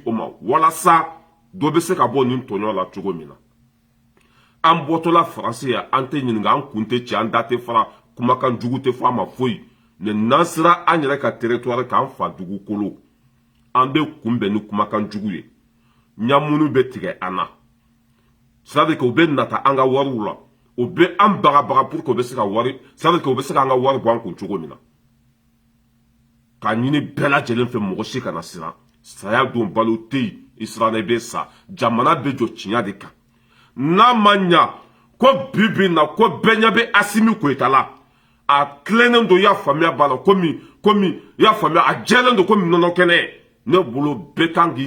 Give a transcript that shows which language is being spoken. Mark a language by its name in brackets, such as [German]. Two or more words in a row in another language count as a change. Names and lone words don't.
[Bambara] o ma walasa dɔ bɛ se ka bɔ nin tɔɲɔ la cogo min na an bɔtɔla faransi yan an tɛ ɲininka an kun tɛ ci an da tɛ fara kumakan jugu tɛ fɔ a ma foyi mais n'an sera an yɛrɛ ka territoire k'an fa dugukolo an bɛ kunbɛn ni kumakan jugu ye ɲamunu bɛ tigɛ an na [French] c'est à dire que [Bambara] u bɛ nata an ka wariw la u bɛ an bagabaga [French] pour que [Bambara] u bɛ se ka wari [French] c'est à dire que [Bambara] u bɛ se k'an ka wari bɔ an kun cogo min na k'a ɲini bɛɛ lajɛlen fɛ mɔgɔ si kana siran saya don balo tɛ yen i siranna i bɛ sa jamana bɛ jɔ tiɲɛ de kan n'a ma ɲa ko bi bi in na ko bɛɛ ɲɛ bɛ Asimi Goyita la a tilennen don i y'a faamuya b'a la komi i y'a faamuya a jɛlen don komi nɔnɔ kɛnɛ ne bolo bɛɛ kan k'i